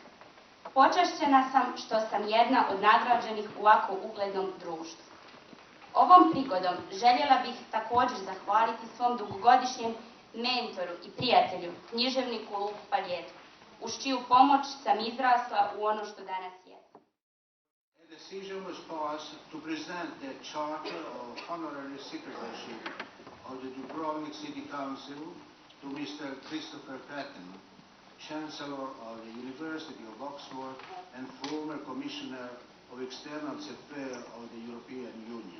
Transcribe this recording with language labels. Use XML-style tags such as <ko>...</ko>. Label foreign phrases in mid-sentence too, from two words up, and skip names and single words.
<hr>Počašćena sam što sam jedna od nagrađenih u ovako uglednom društvu. Ovom prigodom željela bih također zahvaliti svom dugogodišnjem mentoru i prijatelju, književniku Luku Paljetku, uz čiju pomoć sam izrasla u ono što danas je.</hr> <en>A decision was passed to present the Charter of Honorary Citizenship of the Dubrovnik City Council to Mr. Christopher Patton, Chancellor of the University of Oxford and former Commissioner of External Affairs of the European Union.</en>